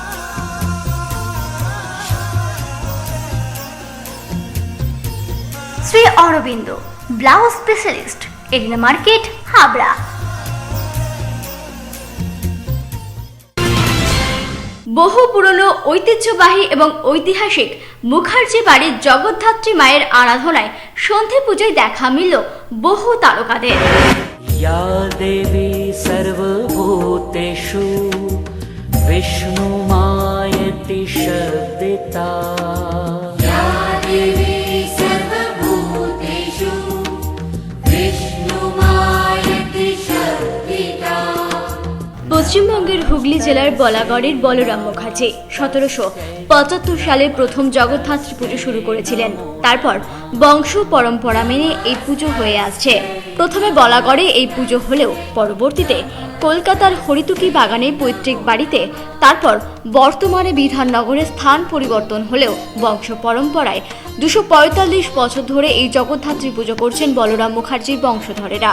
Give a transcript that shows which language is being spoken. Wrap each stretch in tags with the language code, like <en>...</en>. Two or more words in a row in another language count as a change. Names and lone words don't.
<bn>শ্রী অরবিন্দ ব্লাউজ স্পেশালিস্ট, এরিনা মার্কেট, হাবড়া। বহু পুরনো, ঐতিহ্যবাহী এবং ঐতিহাসিক মুখার্জি বাড়ির জগদ্ধাত্রী মায়ের আরাধনায় সন্ধি পুজোয় দেখা মিলল বহু তারকাদের।</bn> <sa>या देवी सर्वभूतेषु विष्णुमायति शब्दिता। या देवी सर्वभूतेषु विष्णुमायति शब्दिता।</sa> <bn>পশ্চিমবঙ্গের হুগলি জেলার বলাগড়ের বলরাম মুখার্জি 1775 সালে প্রথম জগদ্ধাত্রী পুজো শুরু করেছিলেন। তারপর বংশ পরম্পরা মেনে এই পুজো হয়ে আসছে। প্রথমে বলাগড়ে এই পুজো হলেও পরবর্তীতে কলকাতার হরিতুকি বাগানে পৈতৃক বাড়িতে, তারপর বর্তমানে বিধাননগরে স্থান পরিবর্তন হলেও বংশ পরম্পরায় 245 বছর ধরে এই জগদ্ধাত্রী পুজো করছেন বলরাম মুখার্জির বংশধরেরা।</bn>